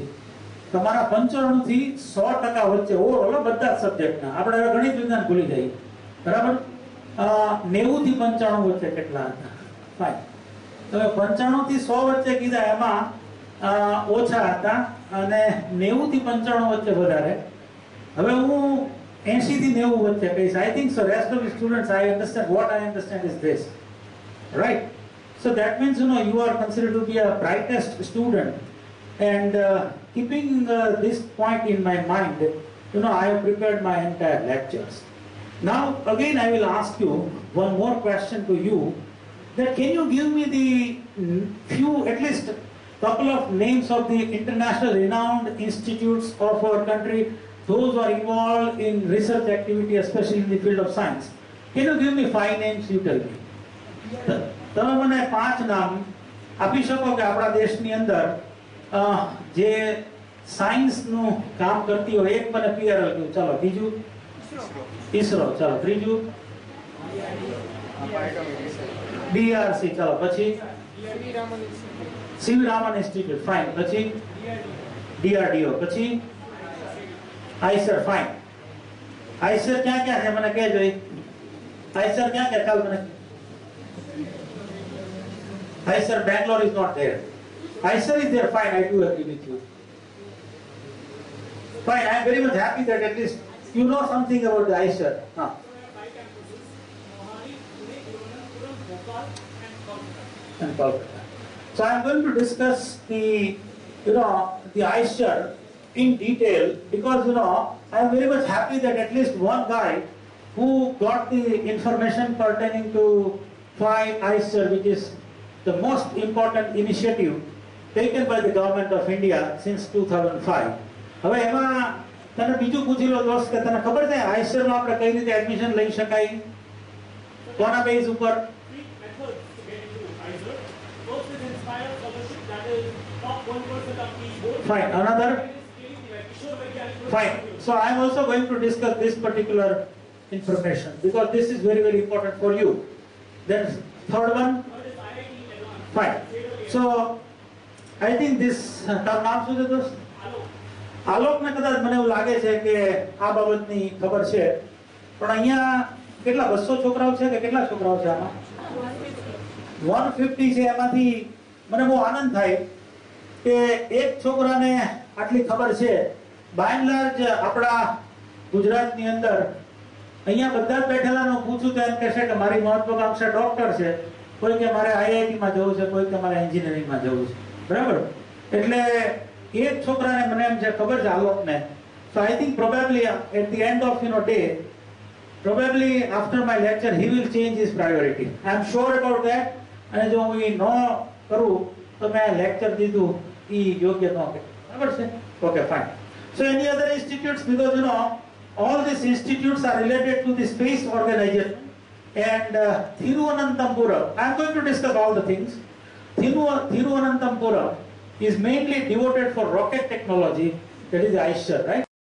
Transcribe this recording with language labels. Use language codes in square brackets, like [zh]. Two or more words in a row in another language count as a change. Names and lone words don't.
[gu] તમારા 95 થી 100% વચ્ચે ઓવરઓલ બધા સબ્જેક્ટના, આપણે હવે ગણિત વિજ્ઞાન ભૂલી જઈએ બરાબર. 90 થી 95 વચ્ચે કેટલા હતા? ફાઇન. હવે 95 થી 100 વચ્ચે કીધા, એમાં ઓછા હતા, અને 90 થી 95 વચ્ચે વધારે. હવે હું 80 થી 90 વચ્ચે કહીશ. [en] I think so rest of the students, I understand, what I understand is this, right? So that means you are considered to be a brightest student, and keeping this point in my mind, I have prepared my entire lectures. Now again I will ask you one more question to you, that can you give me the few, at least couple of names of the international renowned institutes of our country, those who are involved in research activity, especially in the field of science. Can you give me 5 names? You tell me. [gu] તમે મને 5 નામ આપી શકો કે આપણા દેશની અંદર જે સાયન્સનું કામ કરતી હોય. એક મને PRL કહ્યું, ચાલો. બીજું ISRO, ચાલો. ત્રીજું DRC, ચલો પછી CV Raman Institute, fine. પછી DRDO, પછી ICER, fine. ICER ક્યાં છે મને કહેજો. ICER ક્યાં ચાલ મને. [en] ICER Bangalore is not there. ICER is there, fine, I do agree with you. Fine, I am very much happy that at least you know something about the ICER. And Kolkata. So I am going to discuss the ICER in detail because I am very much happy that at least one guy who got the information pertaining to FIVE ICER, which is the most important initiative taken by the government of India since 2005. [gu] હવે એમાં તને બીજું પૂછી લો દોસ્ત કે તને ખબર છે ICER માં આપણે કઈ રીતે એડમિશન લઈ શકાય કોના બેઝ ઉપર [en] Fine. Another? Fine. So I am also going to discuss this particular information because this is very, very important for you. Then third one? Fine. So I think this [gu] તારું નામ શું છે દોસ્ત આલોકને કદાચ મને એવું લાગે છે કે આ બાબતની ખબર છે પણ અહીંયા કેટલા 200 છોકરાઓ છે કે કેટલા છોકરાઓ છે આમાં 150 છે એમાંથી મને બહુ આનંદ થાય કે એક છોકરાને આટલી ખબર છે [en] by and large [gu] આપણા ગુજરાતની અંદર અહીંયા બધા જ બેઠેલાનો પૂછું તો એમ કહેશે કે મારી મહત્વાકાંક્ષા ડોક્ટર છે કોઈ કે મારે આઈઆઈટીમાં જવું છે કોઈ કે મારે એન્જિનિયરિંગમાં જવું છે બરાબર એટલે એક છોકરાને મને એમ છે ખબર છે આલોકને [en] so I think probably at the end of day probably after my lecture he will change his priority. I am sure about that. [gu] અને જો હું એ ન કરું તો મેં લેક્ચર દીધું એ યોગ્ય ન કે બરાબર છે [en] okay fine. So any other institutes because all these institutes are related to the space organization and Thiruvananthapuram I am going to discuss all the things. Thiruvananthapuram is mainly devoted for rocket technology, that is ICER, right?